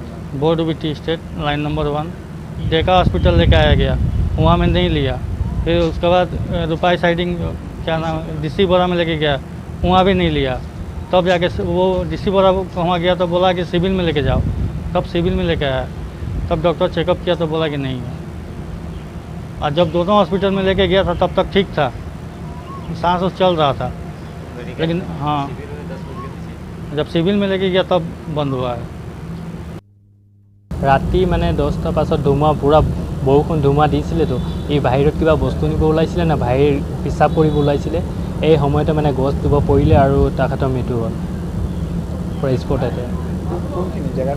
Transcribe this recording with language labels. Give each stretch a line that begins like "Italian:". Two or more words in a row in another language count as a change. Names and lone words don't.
Hindi: बोर्डविटी स्टेट लाइन नंबर 1 डेका हॉस्पिटल लेके आया गया वहाँ में नहीं लिया फिर उसके बाद रुपाई साइडिंग क्या नाम डीसी बोरा में लेके गया वहाँ भी नहीं लिया तब जाके वो डीसी बोरा वहाँ गया तो बोला कि सिविल में लेके जाओ तब सिविल में लेके आया तब डॉक्टर चेकअप किया तो बोला कि नहीं है और जब दोनों हॉस्पिटल में लेके गया था तब तक ठीक था सांस चल रहा था लेकिन हाँ जब सिविल में लेके गया तब बंद हुआ है
Assamese: ৰাতি মানে 10টাৰ পাছত ধুমুহা পুৰা বৰষুণ ধুমুহা দিছিলেতো এই বাহিৰত কিবা বস্তু নিব ওলাইছিলে না বাহিৰ পিছাব কৰিব ওলাইছিলে এই সময়তে মানে গছ দুব পৰিলে আৰু তাহাঁতৰ মৃত্যু হ'ল পুৰা স্পটতে কোনখিনি জেগাটো